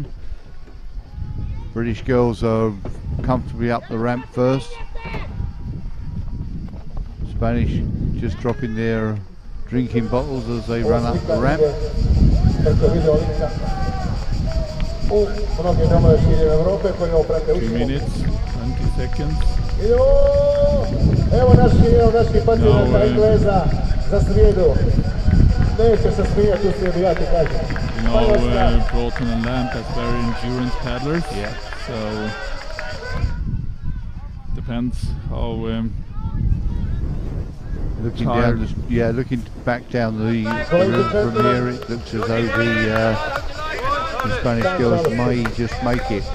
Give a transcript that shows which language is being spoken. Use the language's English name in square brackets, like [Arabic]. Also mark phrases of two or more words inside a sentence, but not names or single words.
[English] British girls are comfortably up the ramp first. Spanish just dropping their drinking bottles as they run up the ramp. 2 minutes, 20 seconds. [Croatian] Evo naši patriota Engleza za srijedu. Neće se smijati u srijedu, ja ti kažem. [English] Broughton and Lamp as very endurance paddlers. Yeah. So depends how Looking down, looking back down the route from here, it looks as though the Spanish girls may just make it.